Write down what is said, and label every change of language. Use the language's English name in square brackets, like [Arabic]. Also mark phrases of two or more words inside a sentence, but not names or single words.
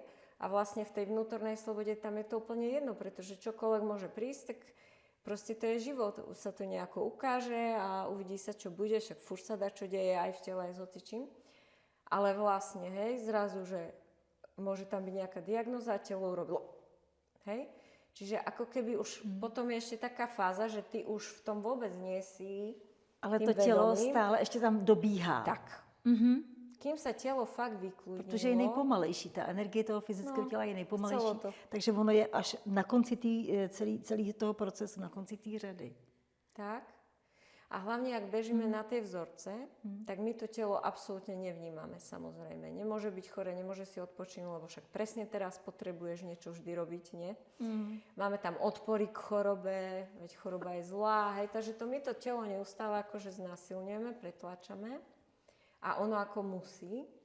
[Slovak] A vlastne v tej vnútornej slobode tam je to úplne jedno, pretože čokoľvek môže prísť, tak proste to je život, už sa to nejako ukáže a uvidí sa, čo bude, však furt sa dá, čo deje aj v tele, aj s hocičím. Ale vlastne, hej, zrazu, že môže tam byť nejaká diagnóza a telo urobilo. Hej? Čiže ako keby už potom je ešte taká fáza, že ty už v tom vôbec nie si [Czech] ale to tělo stále ještě tam dobíhá. Tak. [Slovak] Kým sa telo fakt vykludnilo. [Czech] Protože je nejpomalejší, ta energie toho fyzického těla je nejpomalejší. Takže ono je až na konci celý toho procesu, na konci té řady. Tak. [Slovak] A hlavne, ak bežíme na tie vzorce, tak my to telo absolútne nevnímame, samozrejme. Nemôže byť chore, nemôže si odpočinúť, lebo však presne teraz potrebuješ niečo vždy robiť, nie? Máme tam odpory k chorobe, veď choroba je zlá, hej, takže my to telo neustále akože znásilňujeme, pretláčame a ono ako musí.